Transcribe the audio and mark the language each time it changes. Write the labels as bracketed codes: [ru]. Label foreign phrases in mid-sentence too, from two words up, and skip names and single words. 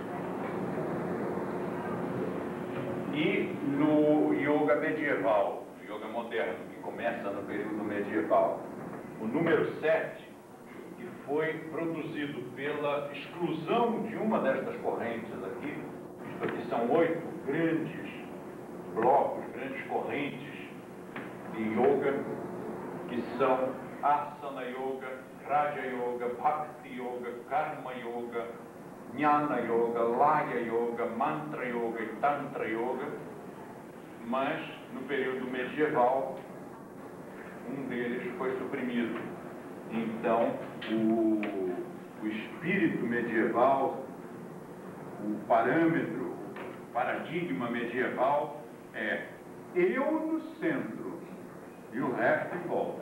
[pt] E no yoga medieval, no yoga moderno, que começa no período medieval, o número 7, que foi produzido pela exclusão de uma destas correntes aqui, isto aqui são 8 grandes blocos, grandes correntes de yoga, que são Asana Yoga, Raja Yoga, Bhakti Yoga, Karma Yoga, Jnana Yoga, Laya Yoga, Mantra Yoga e Tantra Yoga, mas no período medieval um deles foi suprimido. Então o espírito medieval, o parâmetro, o paradigma medieval é eu no centro e o resto em volta.